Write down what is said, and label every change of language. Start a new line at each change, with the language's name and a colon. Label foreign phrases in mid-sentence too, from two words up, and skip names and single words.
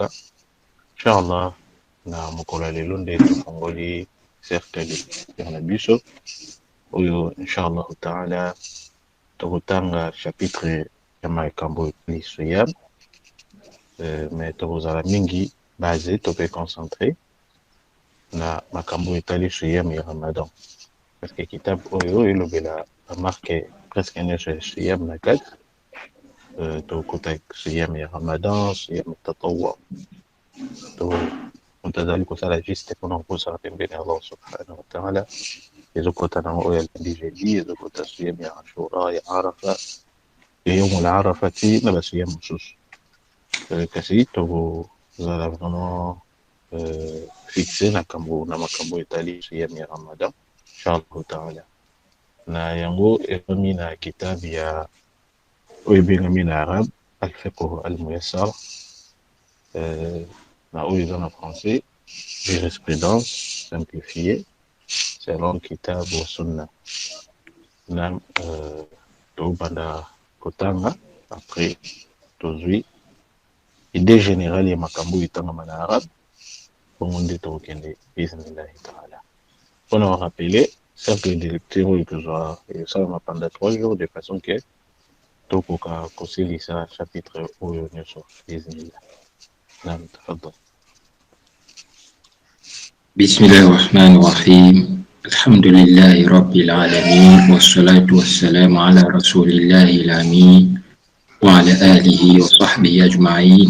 Lingala: Inshallah, na mokolo ya lelo nde tofongoli cercle ya na biso oyo
Arabic: إن شاء الله تعالى
Lingala: tokotanga chapitre ya makambo liso ya mais tozala mingi basé tope concentré na makambo etali suyam ya Ramadan,
French: parce que
Lingala: kitabu oyo elobela bamarke presque nyonso ya suyam na kati. Tokota suyam ya Ramadan, suyam tatawwa, tozali kosala juste mpona kosala pembeni ya
Arabic: الله سبحانه وتعالى.
Lingala: ezokota nango oyo alendi jeudi, ezokota suyam ya Ashura, ya Arafa, ya
Arabic: يوم عرفة
Lingala: ti na basuyam mosusu. Kasi tozala vraiment fixé na makambo etali suyam ya Ramadan
Arabic: إن شاء الله تعالى.
Lingala: Na yango ekomi na kitabu ya oyo ebengami na arabe
Arabic: الفقه الميسر,
Lingala: na oyo eza na
French: français jurisprudence simplifiée selon
Lingala: kitabu wa sunna. Na tobanda kotanga après tozwi
French: idée générale
Lingala: ya makambo etangama na arabe, bongo nde tokokende
Arabic: بسم الله تعالى.
Lingala: Mpona warapele
French: cercle de lecture
Lingala: oyo tozwa esalama
French: pendant 3 jours de façon que
Lingala: tokoka kosilisa chapitre oyo nyonso bismillah.
Arabic: نعم، تفضل. بسم الله الرحمن الرحيم. الحمد لله رب العالمين، والصلاة والسلام على رسول الله الأمين وعلى آله وصحبه أجمعين.